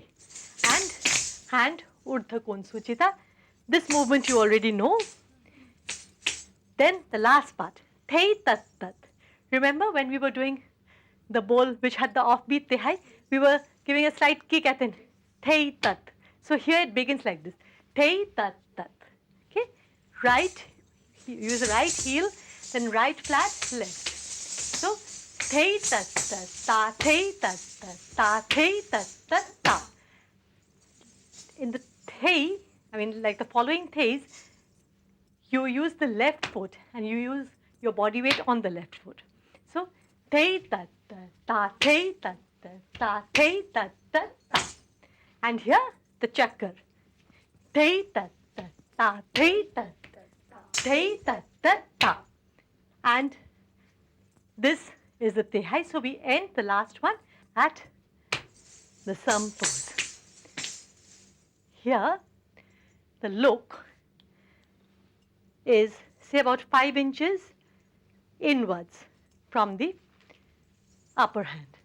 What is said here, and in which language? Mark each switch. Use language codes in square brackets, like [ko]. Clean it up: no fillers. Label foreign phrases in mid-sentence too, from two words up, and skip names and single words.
[en] And hand urdhva konsuchita. This movement you already know. Then the last part, thei tat tat. Remember when we were doing the bowl which had the offbeat tehai, we were giving a slight kick at it, thei tat. So here it begins like this, thei tat tat. Okay, right, use the right heel, then right flat, left. So thei tat tat, ta thei tat tat, ta thei tat tat ta. In the thei, I mean like the following theis, you use the left foot and you use your body weight on the left foot. So thei tat tat, ta thei tat ta, ta, te, ta, ta, ta. And here, the chakar. Te, ta, ta, ta, te, ta, ta, ta, te, ta, ta, ta. And this is the tehai. So we end the last one at the sam pose. Here, the look is, say, about 5 inches inwards from the upper hand.